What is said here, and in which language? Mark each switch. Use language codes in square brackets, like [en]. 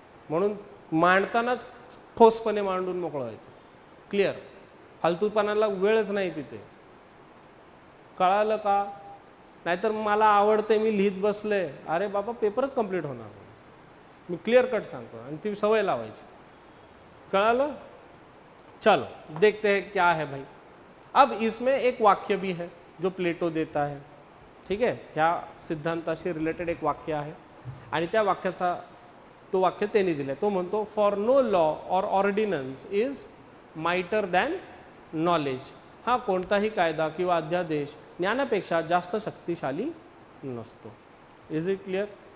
[mr] म्हणून मांडतानाच ठोसपणे मांडून मोकळं व्हायचं. क्लिअर? फालतूपणाला वेळच नाही तिथे. कळालं का? नाहीतर मला आवडते मी लिहित बसले, अरे बाबा पेपरच कंप्लीट होणार. मी क्लिअर कट सांगतो आणि ती सवय लावायची. कळालं? [hi] चलो देखते हैं क्या है भाई. अब इसमें एक वाक्य भी है जो प्लेटो देता है. ठीक है, [mr] ह्या सिद्धांताशी रिलेटेड एक वाक्य आहे आणि त्या वाक्याचा तो वाक्य त्यांनी दिलं. तो म्हणतो, [en] For no law or ordinance is mightier than knowledge. [mr] हा कोणताही कायदा किंवा अध्यादेश ज्ञानापेक्षा जास्त शक्तिशाली नसतो. [en] Is it clear?